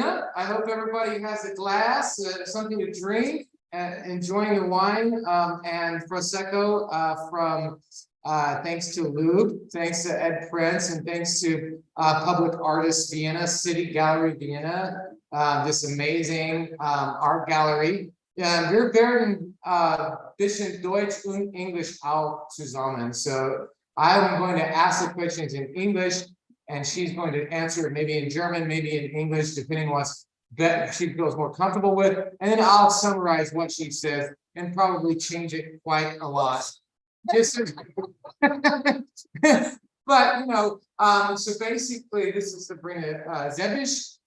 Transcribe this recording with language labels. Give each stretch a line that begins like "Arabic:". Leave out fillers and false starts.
English: I hope everybody has a glass, something to drink, enjoying your wine and Prosecco from thanks to Lube, thanks to Ed Prinz, and thanks to Public Artists Vienna, City Gallery Vienna, this amazing art gallery.
German: Wir werden bisschen Deutsch und English auch zusammen.
English: So I'm going to ask the questions in English, and she's going to answer maybe in German, maybe in English, depending on what's that she feels more comfortable with. And then I'll summarize what she says and probably change it quite a lot. Just but you know, so basically this is Sabrina Zebisch.